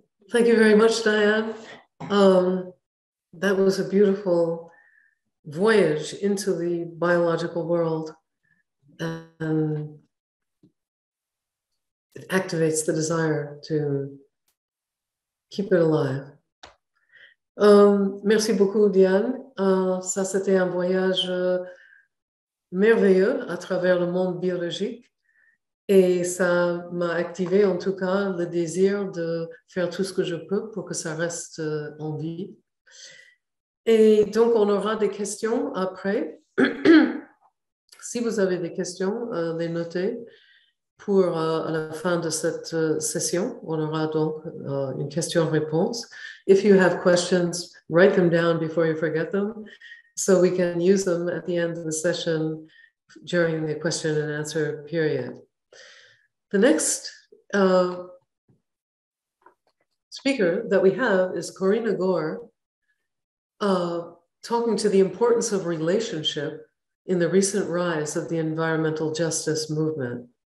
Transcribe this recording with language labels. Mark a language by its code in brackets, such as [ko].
[en] Thank you very much, Diane. That was a beautiful voyage into the biological world, and it activates the desire to keep it alive. [fr] Merci beaucoup, Diane. Ça, c'était un voyage merveilleux à travers le monde biologique. Et ça m'a activé en tout cas le désir de faire tout ce que je peux pour que ça reste en vie. Et donc, on aura des questions après. Si vous avez des questions, les notez. Pour à la fin de cette session, on aura donc une question-réponse. [en] If you have questions, write them down before you forget them, so we can use them at the end of the session during the question and answer period. The next speaker that we have is Karenna Gore, talking to the importance of relationship in the recent rise of the environmental justice movement.